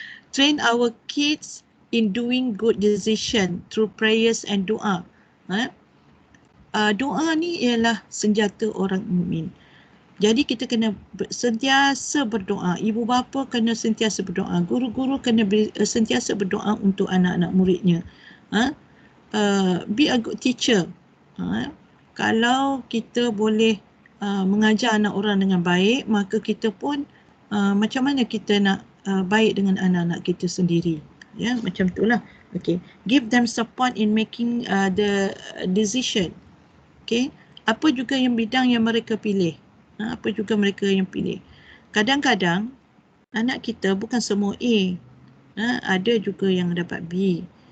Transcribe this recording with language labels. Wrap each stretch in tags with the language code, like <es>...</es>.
<en>Train our kids in doing good decision through prayers and doa.</en> <ms>Doa ni ialah senjata orang mukmin. Jadi kita kena sentiasa berdoa. Ibu bapa kena sentiasa berdoa. Guru-guru kena sentiasa berdoa untuk anak-anak muridnya.</ms> <en>Be a good teacher.</en> <ms>Kalau kita boleh mengajar anak orang dengan baik, maka kita pun macam mana kita nak baik dengan anak-anak kita sendiri. Ya, macam itulah. Okay.</ms> <en>Give them support in making the decision. Okay.</en> <ms>Apa juga yang bidang yang mereka pilih. Apa juga mereka yang pilih. Kadang-kadang anak kita bukan semua A. Ada juga yang dapat B.</ms>